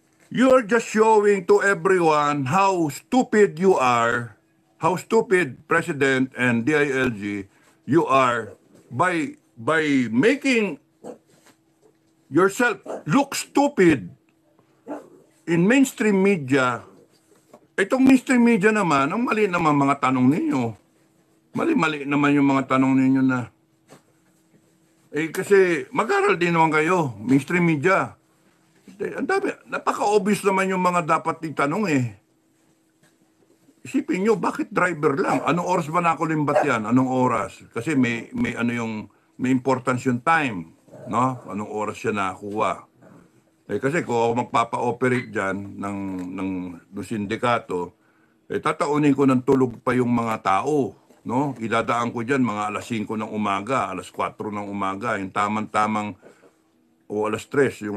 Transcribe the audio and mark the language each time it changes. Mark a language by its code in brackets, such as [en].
[en] You're just showing to everyone how stupid you are, how stupid President and DILG you are by making yourself look stupid in mainstream media. [tl] Itong mainstream media naman, ang mali naman mga tanong ninyo. Mali-mali naman yung mga tanong ninyo na. Kasi mag-aral din naman kayo, mainstream media. Ang dami, napaka-obvious naman yung mga dapat itanong eh. Isipin nyo, bakit driver lang? Anong oras ba nakulimbat yan? Anong oras? Kasi may importance yung time. No? Anong oras siya nakuha? Kasi kung ako magpapa-operate dyan ng sindikato, tataunin ko ng tulog pa yung mga tao. No? Idadaan ko dyan mga alas 5 ng umaga, alas 4 ng umaga, yung tamang-tamang, o alas 3.